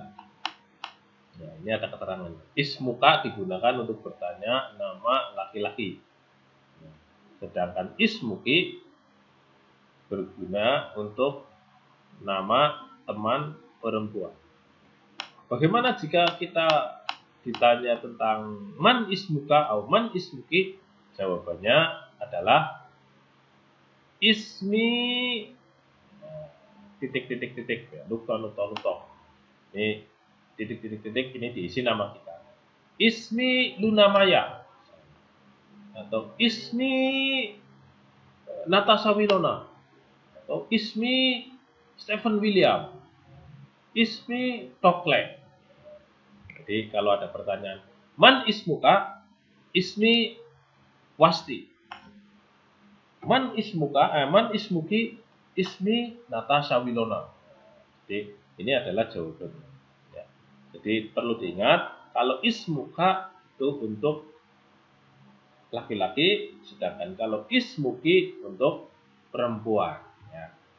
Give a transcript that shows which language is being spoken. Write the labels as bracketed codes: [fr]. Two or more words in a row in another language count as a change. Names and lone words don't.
[id] Ya, ini ada keterangannya. Ismuka digunakan untuk bertanya nama laki-laki. Sedangkan ismuki berguna untuk nama teman perempuan. Bagaimana jika kita ditanya tentang [ar] من اسمكَ [id] atau [ar] من اسمكِ? [id] Jawabannya adalah ismi titik ya, nukta. Ini titik ini diisi nama kita. Ismi Lunamaya atau ismi Natasha Wilona. Oh, ismi Stephen William, ismi Tokle. Jadi kalau ada pertanyaan, [ar] من اسمكَ، اسمي Wasti. من اسمكِ, ismi Natasha Wilona. [id] Jadi ini adalah jawabannya. Ya. Jadi perlu diingat, kalau ismuka itu untuk laki-laki, sedangkan kalau ismuki untuk perempuan. Ya.